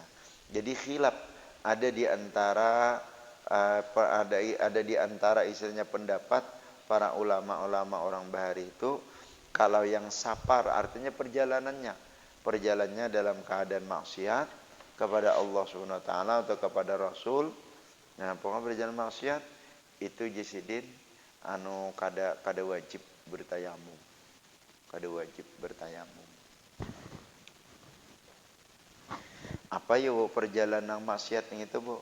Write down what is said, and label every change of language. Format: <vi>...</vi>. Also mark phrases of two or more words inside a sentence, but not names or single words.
<id>Jadi khilaf ada di antara istilahnya pendapat para ulama-ulama orang Bahari itu, kalau yang safar artinya perjalanannya dalam keadaan maksiat kepada Allah</id> <ar>سبحانه وتعالى</ar> <id>atau kepada Rasul.</id> <bjn>Nah, pokoknya perjalanan maksiat itu jisidin kada wajib bertayamum. Kada wajib bertayamum.</bjn> <id>Apa ya perjalanan maksiat yang itu, Bu?</id>